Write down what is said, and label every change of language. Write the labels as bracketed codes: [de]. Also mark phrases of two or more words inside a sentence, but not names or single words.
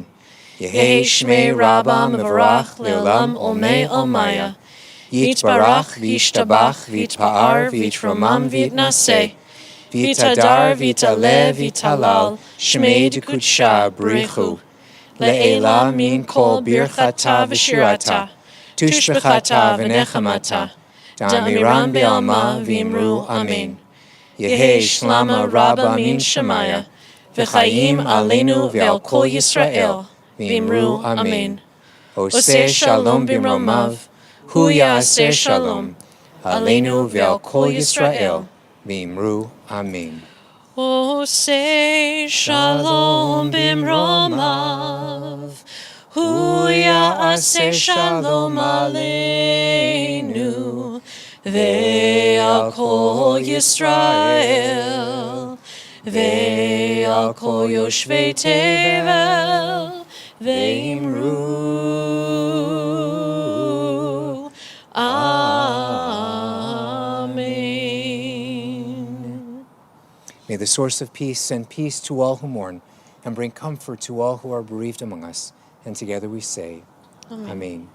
[arc] יהא שמיה רבא מברך לעלם עלמי עלמיא, יתברך וישתבח ויתפאר ויתרומם ויתנשא, ויתהדר ויתעלה ויתהלל, שמיה דקודשא בריך הוא, לעילא מן כל ברכתא ושירתא, תשבחתא ונחמתא, דאמירן בעלמא ואמרו אמן. יהא שלמא רבא מן שמיא, וחיים עלינו ועל כל ישראל, ואמרו אמן. [he] עושה שלום במרומיו, הוא יעשה שלום, עלינו ועל כל ישראל, ואמרו אמן. עושה שלום במרומיו, הוא יעשה שלום עלינו, ועל כל ישראל, ועל כל יושבי תבל ואמרו. Amen. [en] May the source of peace send peace to all who mourn and bring comfort to all who are bereaved among us. And together we say, Amen.